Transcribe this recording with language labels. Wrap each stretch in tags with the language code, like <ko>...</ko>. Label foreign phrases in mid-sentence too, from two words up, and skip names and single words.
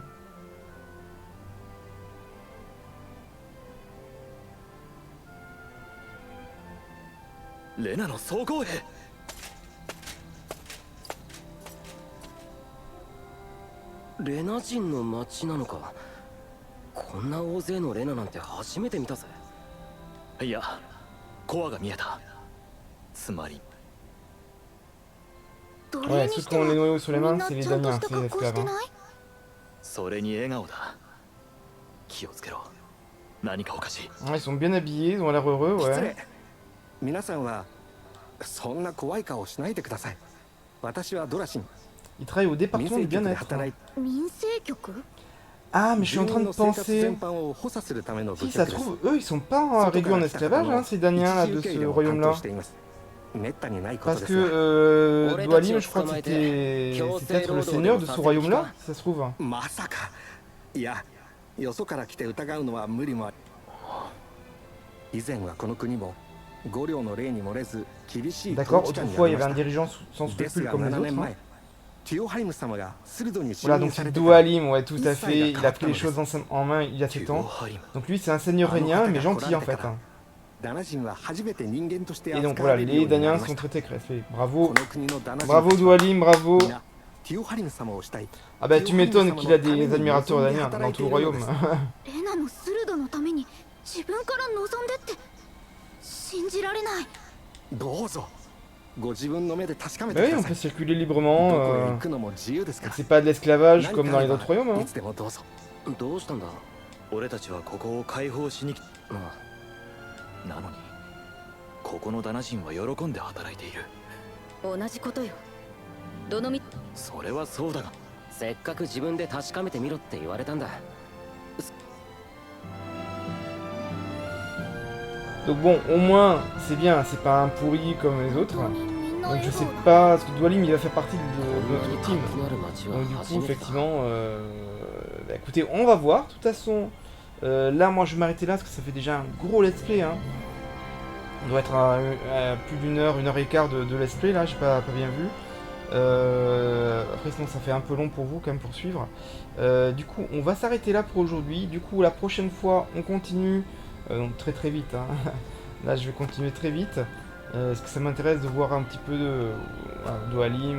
<ja>レナの総攻兵。レナ人の町なのか。こんな大勢のレナなんて初めて見たぜ。いや、コアが見えた。つまり</ja> <fr>Ouais, ceux qui ont les noyaux sur les mains, c'est les Daniens, c'est les esclaves. Hein.</fr> <ja>それに笑顔だ。気をつけろ。何かおかしい。</ja> <fr>Ouais, ils sont bien habillés, ils ont l'air heureux,</fr> <ja>失</ja> <fr>ouais.</fr> <ja>礼。皆さんはそんな怖い顔しないでください。私はドラシン。</ja> <fr>Ils travaillent au</fr> <ja>民</ja> <fr>département</fr> <ja>生</ja> <fr>du</fr> <ja>局で</ja> <fr>bien-être.</fr> <ja>働いて民生局</ja> <fr>Ah, mais je suis en</fr> <ja>住</ja> <fr>train</fr> <ja>民</ja> <fr>de</fr> <ja>の生活</ja> <fr>penser...</fr> <ja>全般を補佐するための部</ja> <fr>Si,</fr> <ja>局</ja> <fr>ça</fr> <ja>で</ja> <fr>se</fr> <ja>す。</ja> <fr>trouve, eux, ils sont pas réduits en esclavage, hein, ces Daniens, là, de</fr> <ja>一時</ja> <fr>ce</fr> <ja>受け入れを担</ja> <fr>royaume-là.</fr> <ja>当しています。めったにないこと</ja> <fr>Parce</fr> <ja>で</ja> <fr>que</fr> <ja>すが。</ja> <fr>Dualim, je crois que c'était peut-être le seigneur de ce royaume-là, si ça se trouve.</fr> <ja>まさか。いや、よそから来て疑うのは無理もある。以前はこの国も五領の例に漏れず厳しい統</ja> <fr>D'accord,</fr> <ja>治下にあ</ja> <fr>autrefois, il</fr> <ja>り</ja> <fr>y</fr> <ja>ま</ja> <fr>avait un</fr> <ja>した。</ja> <fr>dirigeant sans</fr> <ja>です</ja> <fr>scrupules</fr> <ja>が</ja> <fr>comme les</fr> <ja>7</ja> <fr>autres.</fr> <ja>年</ja> <fr>Hein.</fr> <ja>前、ティオハイム様が鋭に就</ja> <fr>Voilà,</fr> <ja>任</ja> <fr>donc</fr> <ja>され</ja> <fr>c'est</fr> <ja>てから</ja> <fr>Dualim, ouais, tout à fait. Il a pris les choses en main il y a 7 ans. Donc lui, c'est un seigneur régnien, mais gentil en fait. Hein.</fr> <ja>ダナ人は初めて人間として</ja> <fr>Et donc</fr> <ja>扱わ</ja> <fr>voilà,</fr> <ja>れるよ</ja> <fr>les</fr> <ja>うになり</ja> <fr>Daniens</fr> <ja>まし</ja> <fr>sont</fr> <ja>た。</ja> <fr>traités avec respect.</fr> <ja>こ</ja> <fr>Bravo,</fr> <ja>の国のダナ人</ja> <fr>bravo Dualim, bravo.</fr> <ja>みんなティオハリム様をしたい。</ja> <fr>Ah bah tu m'étonnes qu'il a des admirateurs daniens dans tout le royaume.</fr> <ja>レナのスルドのために自分から望んでって信じられない。どうぞ。ご自分の目で確かめ</ja> <fr>Bah</fr> <ja>て</ja> <fr>oui,</fr> <ja>く</ja> <fr>on</fr> <ja>ださ</ja> <fr>peut</fr> <ja>い。</ja> <fr>circuler</fr> <ja>ど</ja> <fr>librement.</fr> <ja>こへ行くのも自由ですから。</ja> <fr>C'est pas de l'esclavage</fr> <ja>何</ja> <fr>comme</fr> <ja>か</ja> <fr>dans</fr> <ja>あ</ja> <fr>les</fr> <ja>れ</ja> <fr>autres</fr> <ja>ば</ja> <fr>royaumes.</fr> <ja>い</ja> <fr>Hein.</fr> <ja>つでもどうぞ。どうしたんだ。俺たちはここを解放しに来あなのにここのダナ人は喜んで働いている。同じことよ。どのみそれはそうだが、せっかく自分で確かめてみろって言われたんだ。</ja> <fr>Donc bon, au moins, c'est bien, c'est pas un pourri comme les autres.</fr> <ja>本当にみんな</ja> <fr>Donc</fr> <ja>笑</ja> <fr>je</fr> <ja>顔</ja> <fr>sais</fr> <ja>だ。</ja> <fr>pas, parce que Dualim, il va faire partie de</fr> <ja>こんなに</ja> <fr>notre</fr> <ja>活</ja> <fr>team.</fr> <ja>気のある街は</ja> <fr>Donc du</fr> <ja>初</ja> <fr>coup,</fr> <ja>めてだ。</ja> <fr>effectivement, bah, écoutez, on va voir. De toute façon, là, moi, je vais m'arrêter là, parce que ça fait déjà un gros</fr> <en>let's play.</en> <fr>Hein. On doit être à plus d'une heure et quart de</fr> <en>let's play,</en> <fr>là, j'ai pas bien vu. Après, sinon, ça fait un peu long pour vous, quand même, pour suivre. Du coup, on va s'arrêter là pour aujourd'hui. Du coup, la prochaine fois, on continue. Donc très vite, hein. Là, je vais continuer très vite. Parce que ça m'intéresse de voir un petit peu de Halim.</fr>